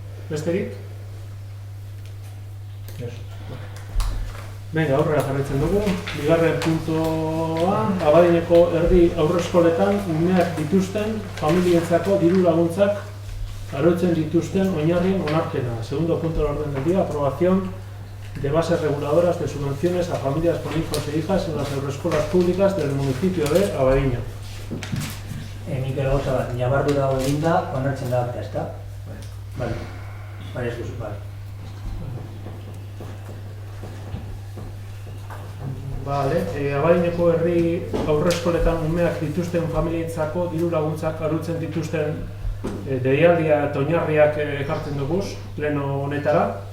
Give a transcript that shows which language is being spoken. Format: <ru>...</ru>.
<eu>Besterik? Ez. Venga, aurrera jarraitzen dugu. Bigarren puntua, Abadineko herri aurreskoletan umeak dituzten familientzako diru laguntzak arautzen dituzten oinarrien onarpena.</eu> <es>Segundo punto del orden del día, aprobación de bases reguladoras de subvenciones a familias con hijos e hijas en las aurreskolas públicas del municipio de Abadiño.</es> <eu>Mikel gauza bat, nabardu dago eginda, onartzen da akta, ezta? Bale. Bale, ez duzu, bale. Abadineko herri aurreskoletan umeak dituzten familientzako diru laguntzak arautzen dituzten deialdia eta oinarriak ekartzen duguz, pleno honetara.</eu>